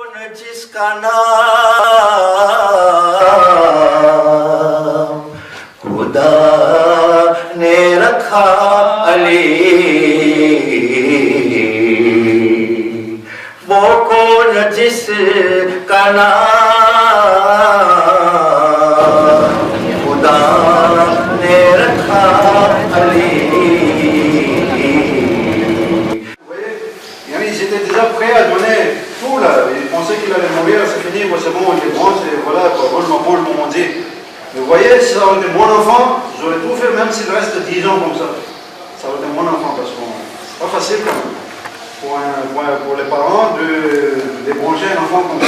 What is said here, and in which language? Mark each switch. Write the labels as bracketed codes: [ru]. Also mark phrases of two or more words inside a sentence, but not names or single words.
[ur] جس کا نام خدا نے رکھا علی، وہ کون جس کا نام خدا نے رکھا علی. [fr] Ils étaient déjà prêts à donner tout là, ils pensaient qu'il allait mourir, c'est fini, c'est bon, il est grand, voilà, moi m'ont dit. Mais vous voyez, si ça aurait été mon enfant, j'aurais tout fait, même s'il reste 10 ans comme ça. Ça aurait été mon enfant, parce que c'est pas facile quand même, pour les parents de débrancher un enfant comme ça.